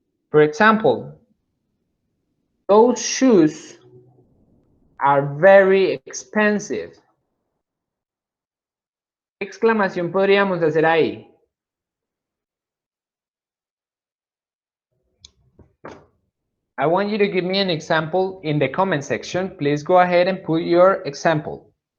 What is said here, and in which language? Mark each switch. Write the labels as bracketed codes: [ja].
[en] For example, those shoes are very expensive. [es] ¿Qué exclamación podríamos hacer ahí? [en] I want you to give me an example in the comment section. Please go ahead and put your example.